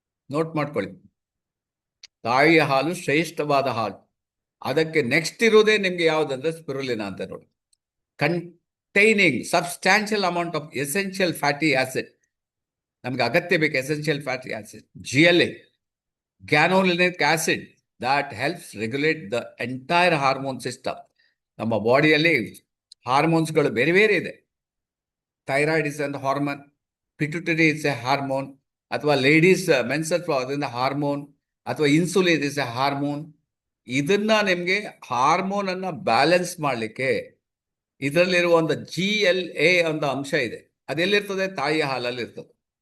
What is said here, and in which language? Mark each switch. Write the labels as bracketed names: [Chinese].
[Kannada] Note ಮಾಡ್ಕೊಳ್ಳಿ, ತಾಯಿಯ ಹಾಲು ಶ್ರೇಷ್ಠವಾದ ಹಾಲು. ಅದಕ್ಕೆ ನೆಕ್ಸ್ಟ್ ಇರೋದೇ ನಿಮ್ಗೆ ಯಾವುದಂದ್ರೆ ಸ್ಪಿರುಲಿನಾ ಅಂತ ನೋಡಿ. [English] Containing substantial amount of essential fatty acid. [Kannada] ನಮ್ಗೆ ಅಗತ್ಯ ಬೇಕು essential fatty acid. [English] GLA, gamolenic acid, that helps regulate the entire hormone system. [Kannada] ನಮ್ಮ ಬಾಡಿಯಲ್ಲಿ ಹಾರ್ಮೋನ್ಸ್ಗಳು ಬೇರೆ ಬೇರೆ ಇದೆ. [English] thyroid is an hormone, pituitary is a hormone, [Kannada] ಅಥವಾ ಲೇಡೀಸ್ ಮೆನ್ಸಸ್ ಅದರಿಂದ ಹಾರ್ಮೋನ್, ಅಥವಾ [English] Insulin is a hormone. [Kannada] ಇದನ್ನ ನಿಮ್ಗೆ ಹಾರ್ಮೋನ್ ಅನ್ನ ಬ್ಯಾಲೆನ್ಸ್ ಮಾಡಲಿಕ್ಕೆ ಇದರಲ್ಲಿರುವ ಒಂದು GLA ಅಂತ ಅಂಶ ಇದೆ. ಅದೆಲ್ಲಿರ್ತದೆ? ತಾಯಿಯ ಹಾಲಲ್ಲಿ ಇರ್ತದೆ.